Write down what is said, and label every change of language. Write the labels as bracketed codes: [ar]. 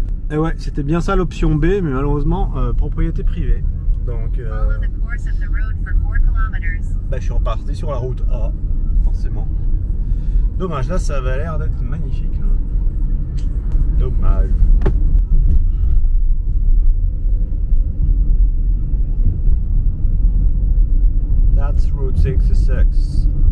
[fr] Et ouais, c'était bien ça l'option B, mais malheureusement, propriété privée. Donc, [en] Follow the course of the road for 4 kilometers. [fr] bah, je suis reparti sur la route A, forcément. Dommage, là, ça avait l'air d'être magnifique. Là. Dommage. [en] That's Route 66.